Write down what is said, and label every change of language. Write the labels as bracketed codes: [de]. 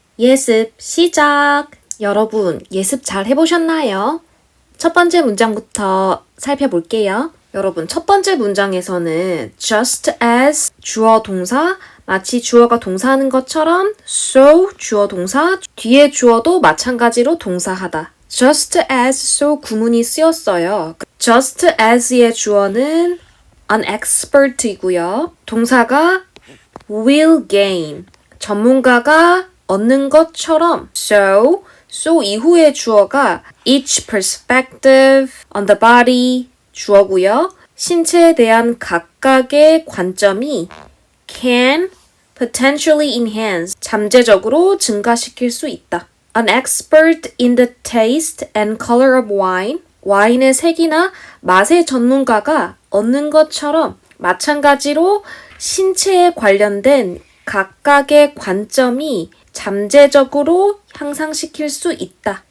[ko] 예습 시작! 여러분, 예습 잘 해보셨나요? 첫 번째 문장부터 살펴볼게요. 여러분, 첫 번째 문장에서는 [en] just as [ko] 주어 동사, 마치 주어가 동사하는 것처럼 so 주어 동사, 뒤에 주어도 마찬가지로 동사하다. [en] just as so [ko] 구문이 쓰였어요. just as의 주어는 [en] an expert [ko] 이고요. 동사가 [en] will gain, [ko] 전문가가 얻는 것처럼 so 이후의 주어가 [en] each perspective on the body [ko] 주어고요. 신체에 대한 각각의 관점이 [en] can potentially enhance [ko] 잠재적으로 증가시킬 수 있다. [en] An expert in the taste and color of wine [ko] 와인의 색이나 맛의 전문가가 얻는 것처럼 마찬가지로 신체에 관련된 각각의 관점이 잠재적으로 향상시킬 수 있다.